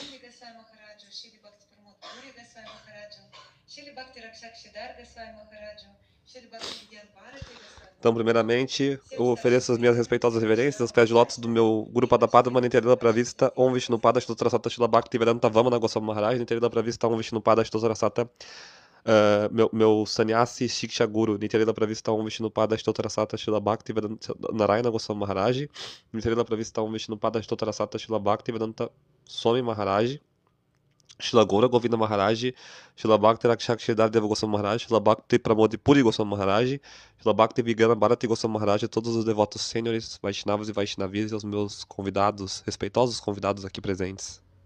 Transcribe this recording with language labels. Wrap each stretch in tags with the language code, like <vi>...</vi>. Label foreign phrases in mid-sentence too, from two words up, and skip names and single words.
<pt>Então, primeiramente, eu ofereço as minhas respeitosas reverências aos pés de lótus do meu Guru Padapada, Manintera Pravista, Om Vishnupada, Shtotrasata Shila Bhakti Vedanta Vamana Goswami Maharaj, Nintera Pravista, Om Vishnupada, Shtotrasata, meu sannyasi Shiksha Guru, Nintera Pravista, Om Vishnupada, Shtotrasata Shila Bhakti Vedanta Narayana Goswami Maharaj, Nintera Pravista, Om Vishnupada, Shtotrasata Shila Bhakti Vedanta Swami Maharaj, Shila Gaura Govinda Maharaj, Shila Bhakti Rakshakshidar Deva Goswami Maharaj, Shila Bhakti Pramodi Puri Goswami Maharaj, Shila Bhakti Vigana Bharati Goswami Maharaj, todos os devotos sêniores, Vaishnavas e Vaishnavis e os meus convidados, respeitosos convidados aqui presentes.</pt>